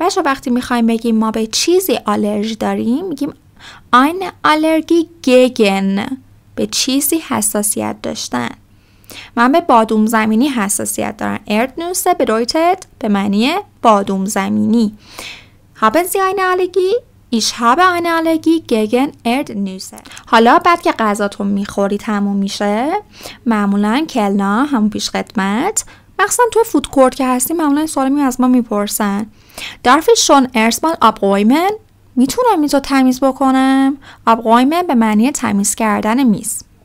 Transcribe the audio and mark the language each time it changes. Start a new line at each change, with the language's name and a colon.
Persian: بچه وقتی میخوایم بگیم ما به چیزی آلرژی داریم میگیم
German: eine Allergie gegen،
Persian: به چیزی حساسیت داشتن. من به بادوم زمینی حساسیت دارم.
German: Erdnüsse bedeutet
Persian: به معنی بادوم زمینی.
German: Haben Sie eine Allergie؟ Ich habe eine Allergie gegen Erdnüsse.
Persian: حالا بعد که غذاتون میخوری تموم میشه، معمولا کلنا همون پیش خدمت، مخصوصا تو فودکورت که هستیم معمولا سوالی از ما میپرسن
German: Darf ich schon erstmal abräumen؟
Persian: میتونم میزو تمیز بکنم؟ abräumen به معنی تمیز کردن میز.